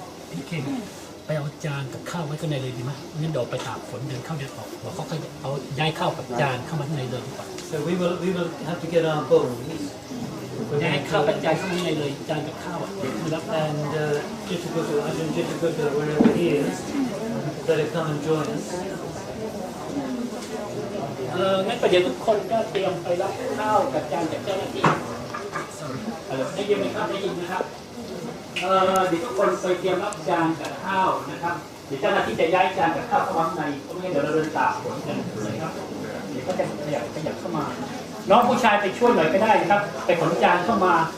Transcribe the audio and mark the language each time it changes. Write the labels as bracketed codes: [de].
[th] พี่เคนไปเอาจานกับข้าวไว้ข้างในเลยดีไหมงั้นเดี๋ยวไปตากฝนเดินเข้าเดินออกเราก็ค่อยเอาย้ายข้าวกับจานเข้ามาข้างในเลยดีกว่า [en] So we will have to get our bowls. [th] ย้ายข้าวกับจานเข้ามาข้างในเลยจานกับข้าวนะครับ [en] And Chittakutu, Ajahn Chittakutu, wherever he is, better come and join us. [th] งั้นประเดี๋ยวทุกคนก็เตรียมไปรับข้าวกับจานจากเจ้าหน้าที่ได้ยินไหมครับได้ยินนะครับเดี๋ยวทุกคนไปเตรียมรับจานกับข้าวนะครับเดี๋ยวเจ้าหน้าที่จะย้ายจานกับข้าวเข้ามาในเพราะไม่งั้นเดี๋ยวเราเดินตากฝนกันเลยครับเดี๋ยวก็จะขยับเข้ามาน้องผู้ชายไปช่วยหน่อยก็ได้นะครับไปขนจานเข้ามา